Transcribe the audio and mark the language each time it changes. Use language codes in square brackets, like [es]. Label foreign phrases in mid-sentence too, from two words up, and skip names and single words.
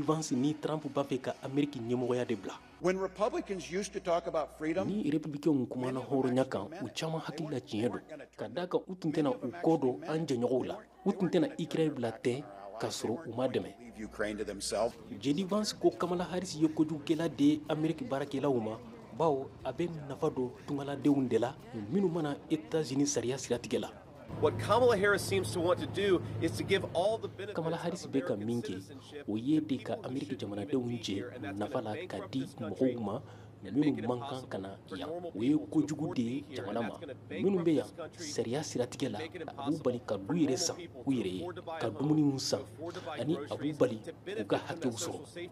[bm] Vance ni Trump b'a fɛ ka Ameriki ɲɛmɔgɔya de bila. Ni républicains kumana hɔrɔnya kan u caman hakili la tiɲɛ don ka d'a kan u tun tɛna u kɔ don an jɛɲɔgɔnw la u tun tɛna Ukraine bila tɛ k'a sɔrɔ u ma dɛmɛ. J.D. Vance ko Kamala Harris ye kojugukɛla de ye Ameriki baarakɛlaw ma bawo a bɛ nafa don tungaladenw de la minnu mana États-Unis sariya siratigɛ la. [en] What Kamala Harris seems to want to do is to give all the benefits. [bm] Kamala Harris bɛ ka min kɛ o ye de ka Ameriki jamanadenw jɛ nafa la ka di mɔgɔw ma minnu man kan ka na yan o ye kojugu de ye jamana ma minnu bɛ yan sariya siratigɛ la a b'u bali ka du yɛrɛ san u yɛrɛ ye ka dumuniw san ani a b'u bali u ka hakɛw sɔrɔ.